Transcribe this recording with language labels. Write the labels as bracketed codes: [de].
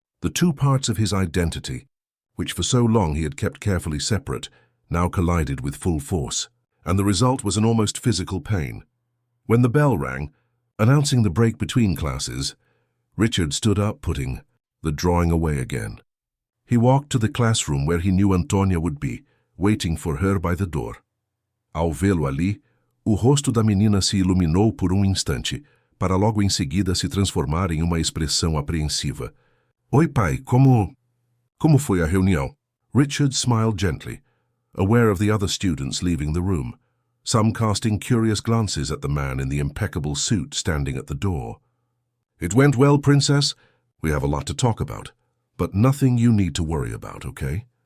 [en] The two parts of his identity, which for so long he had kept carefully separate, now collided with full force, and the result was an almost physical pain. When the bell rang, announcing the break between classes, Richard stood up, putting the drawing away again. He walked to the classroom where he knew Antonia would be, waiting for her by the door. [pt] Ao vê-lo ali, o rosto da menina se iluminou por instante, para logo em seguida se transformar em uma expressão apreensiva. "Oi, pai, como foi a reunião?" [en] Richard smiled gently, aware of the other students leaving the room, some casting curious glances at the man in the impeccable suit standing at the door. It went well, Princess. We have a lot to talk about, but nothing you need to worry about, okay?